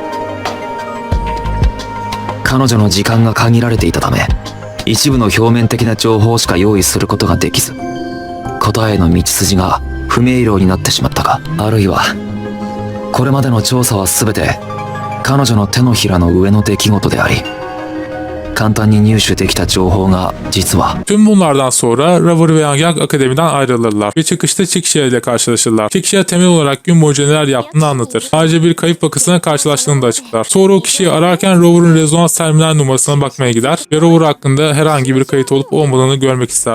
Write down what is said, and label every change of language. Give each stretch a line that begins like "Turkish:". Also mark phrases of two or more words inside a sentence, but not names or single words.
Japanese: 彼女の時間が限られていたため、一部の表面的な情報しか用意することができず、答えの道筋が不明瞭になってしまったか、あるいはこれまでの調査は全て彼女の手のひらの上の出来事であり、簡単に入手できた情報が実は
Turkish: Tüm bunlardan sonra Rover ve Yang Yang akademiden ayrılırlar ve çıkışta Çikşia ile karşılaşırlar. Çikşia temel olarak gün boyunca neler yaptığını anlatır. Ayrıca bir kayıp vakasına karşılaştığını da açıklar. Sonra o kişiyi ararken Rover'ın rezonans terminal numarasına bakmaya gider ve Rover hakkında herhangi bir kayıt olup olmadığını görmek ister.